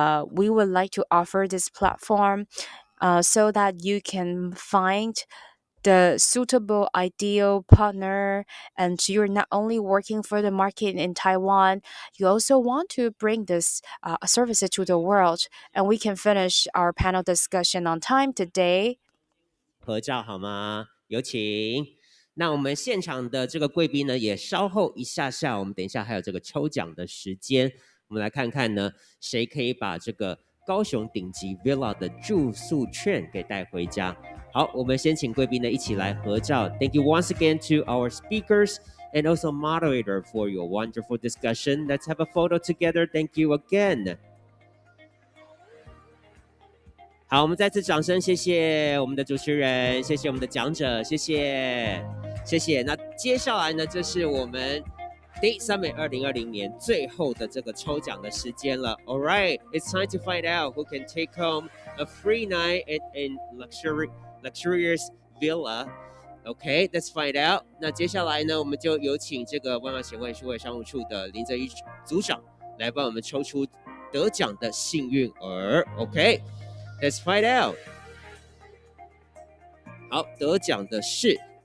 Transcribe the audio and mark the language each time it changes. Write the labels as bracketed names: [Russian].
[English] We would like to offer this platform so that you can find the suitable ideal partner, and you're not only working for the market in Taiwan, you also want to bring this services to the world. And we can finish our panel discussion on time today. [Chinese] 合照好吗？有请。那我们现场的这个贵宾呢，也稍后一下下，我们等一下还有这个抽奖的时间，我们来看看呢，谁可以把这个高雄顶级 Villa 的住宿券给带回家。好，我们先请贵宾呢一起来合照。 [English] Thank you once again to our speakers and also moderator for your wonderful discussion. Let's have a photo together. Thank you again. [Chinese] 好，我们再次掌声，谢谢我们的主持人，谢谢我们的讲者，谢谢，谢谢。那接下来呢，这是我们 Date Summit 2020年最后的这个抽奖的时间了。 [English] All right, it's time to find out who can take home a free night in luxurious villa. Okay, let's find out. [Chinese] 那接下来呢，我们就有请这个万华协会数位商务处的林泽一组长来帮我们抽出得奖的幸运儿。 [English] OK。Let's find out。 [Chinese] 好，得奖的是